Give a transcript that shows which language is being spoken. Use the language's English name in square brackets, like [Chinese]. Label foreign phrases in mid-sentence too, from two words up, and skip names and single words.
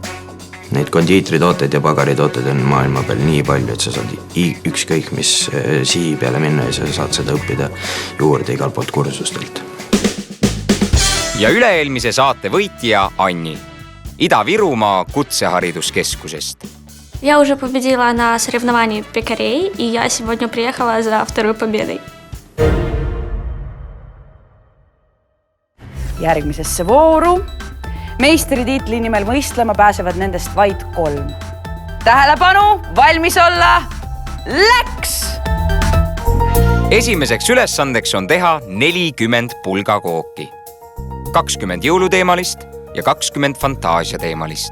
[Estonian] Neid kondiitritooteid ja pagaritooteid on maailma peal nii palju, et sa saad ükskõik mis sihi peale minna ja sa saad seda õppida juurde igalt poolt kursustelt. Ja üle-eelmise saate võitja Anni Ida-Virumaa Kutsehariduskeskusest. [Russian] Я уже победила на соревновании пекарей, и я сегодня приехала за второй победой. [Estonian] Järgmisesse vooru meistritiitli nimel võistlema pääsevad nendest vaid 3. Tähelepanu, valmis olla, läks! Esimeseks ülesandeks on teha 40 pulgakooki, 20 jõuluteemalist ja 20 fantaasiateemalist.